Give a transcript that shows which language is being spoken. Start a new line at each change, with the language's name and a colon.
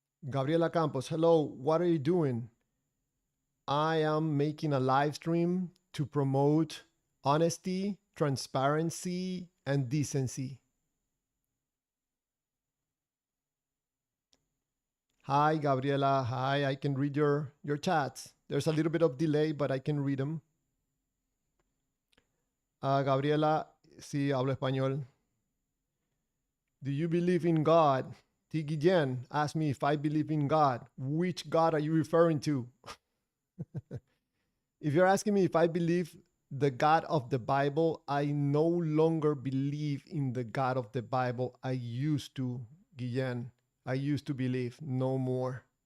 English: Gabriela Campos, hello, what are you doing? I am making a live stream to promote honesty, transparency, and decency. Hi, Gabriela. Hi, I can read your chats. There's a little bit of delay, but I can read them.
Spanish: Gabriela, sí, hablo español.
English: Do you believe in God? T. Guillen asked me if I believe in God. Which God are you referring to? If you're asking me if I believe the God of the Bible, I no longer believe in the God of the Bible. I used to, Guillen. I used to believe, no more.